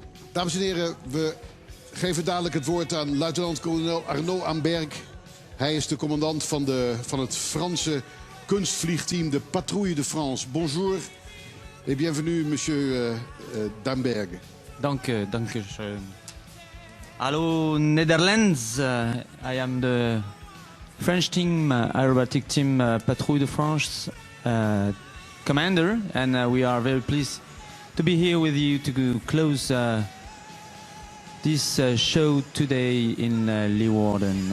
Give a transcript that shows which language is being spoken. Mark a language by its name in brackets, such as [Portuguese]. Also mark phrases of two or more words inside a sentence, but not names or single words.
[Dutch] Dames en heren, we geven dadelijk het woord aan luitenant-kolonel Arnaud Amberg. Hij is de commandant van het Franse kunstvliegteam, de Patrouille de France. [French] Bonjour et bienvenue, monsieur d'Amberg. [Dutch] Dank u. [English] Hallo Netherlands, I am the French team, aerobatic team Patrouille de France commander, and we are very pleased to be here with you to close this show today in Leeuwarden.